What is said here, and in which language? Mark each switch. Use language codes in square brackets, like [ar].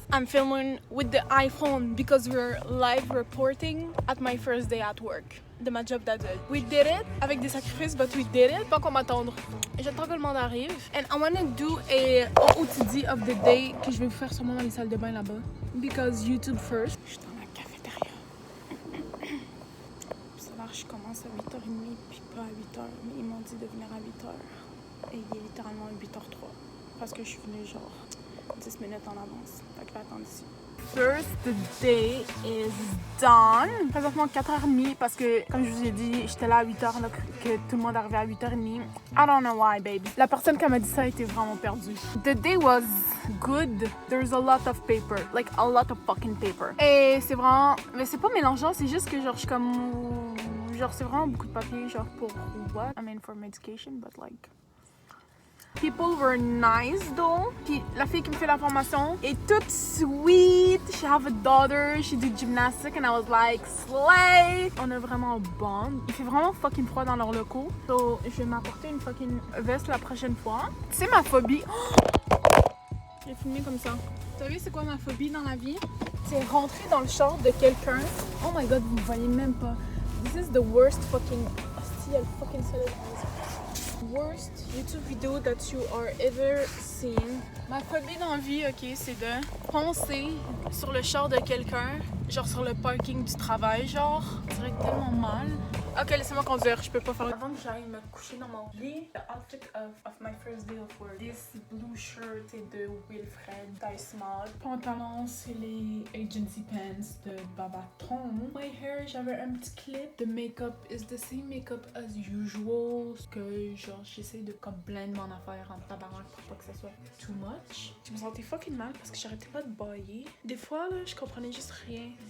[en] I'm filming with the iPhone because we're live reporting at my first day at work [fr] de ma job d'adulte. [en] We did it [fr] avec des sacrifices, [en] but we did it. [fr] Pas qu'on m'attendre. J'attends que le monde arrive. [en] And I wanna do a OOTD of the day [fr] que je vais vous faire sûrement dans les salles de bain là-bas. [en] Because YouTube first. [fr] Je suis dans la cafétéria. Ça va, je commence à 8h30 puis pas à 8h. Mais ils m'ont dit de venir à 8h. Et il est littéralement 8h03. Parce que je suis venue genre 10 minutes en avance. Fait que je vais attendre ici. [en] First day is done. [fr] Présentement 4h30 parce que, comme je vous ai dit, j'étais là à 8h, là, que tout le monde arrivait à 8h30. [en] I don't know why, baby. [fr] La personne qui m'a dit ça était vraiment perdue. [en] The day was good. There's a lot of paper. Like, a lot of fucking paper. [fr] Et c'est vraiment... Mais c'est pas mélangeant, c'est juste que genre, je suis comme... Genre, c'est vraiment beaucoup de papier, genre, pour what? [en] I mean, for medication, but like... People were nice though. [fr] Puis la fille qui me fait la formation est toute sweet. [en] She have a daughter. She do gymnastics and I was like, slay. [fr] On a vraiment bond. Il fait vraiment fucking froid dans leurs locaux. So je vais m'apporter une fucking veste la prochaine fois. Tu sais ma phobie. J'ai filmé comme ça. Vous savez c'est quoi ma phobie dans la vie? C'est rentrer dans le short de quelqu'un. [en] Oh my god, [fr] vous ne voyez même pas. [en] This is the worst fucking... Si elle fucking solid. Worst YouTube video that you are ever seen. [fr] Ma phobie dans la vie, ok, c'est de foncer sur le char de quelqu'un, genre sur le parking du travail, genre. Ça serait tellement mal. Ok, laissez-moi conduire, je peux pas faire. Avant que j'aille me coucher dans mon lit, [en] the outfit of my first day of work. This blue shirt [fr] c'est de [en] Wilfred Dice Mod. [fr] Pantalon, c'est les agency pants de Babaton. [en] My hair, [fr] j'avais un petit clip. [en] The makeup is the same makeup as usual. [fr] Que genre j'essaie de comme blend mon affaire en tabarnak pour pas que ça soit [en] too much. [fr] Je me sentais fucking mal parce que j'arrêtais pas de bailler. Des fois là, je comprenais juste rien.